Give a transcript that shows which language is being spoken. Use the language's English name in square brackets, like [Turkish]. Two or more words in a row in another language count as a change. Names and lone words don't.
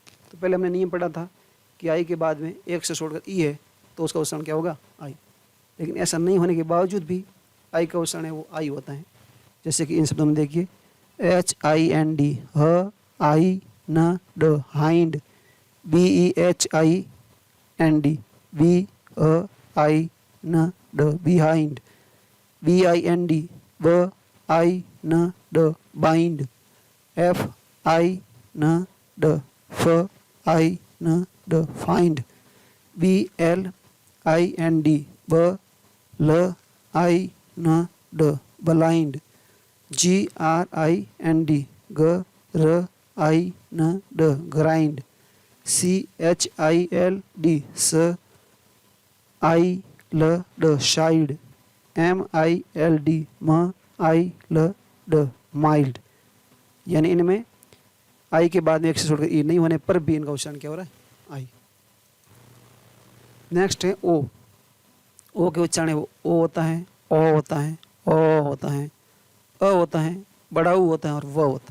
[Hindi] तो पहले हमने नियम पढ़ा था कि आई के बाद में एक से छोड़कर ई है तो उसका उच्चारण क्या होगा, आई। लेकिन ऐसा नहीं होने के बावजूद भी आई का उच्चारण है वो आई होता है। जैसे कि इन शब्दों में देखिए HIND, ह, आई, न, ड, हाइंड। BEHIND, बी, अ, आई, न, ड, बिहाइंड। BIND, ब, आई, न, ड, बाइंड। FIND, फ, आई, न, ड, फाइंड। BLIND, ब, ल, आई, न, ड, ब्लाइंड। GRIND, ग, र, आई, न, ड, ग्राइंड। CHILD, स, आई, ल, ड, शाइड। MILD, म, आई, ल, ड, माइल्ड। यानी इनमें आई के बाद में एक से छोड़कर ई नहीं होने पर भी इनका उच्चारण क्या हो रहा है, आई। नेक्स्ट है ओ। ओ के उच्चारण वो ओ होता है, ओ होता है, ओ होता है, अ होता है, बड़ा ऊ होता है और व होता है।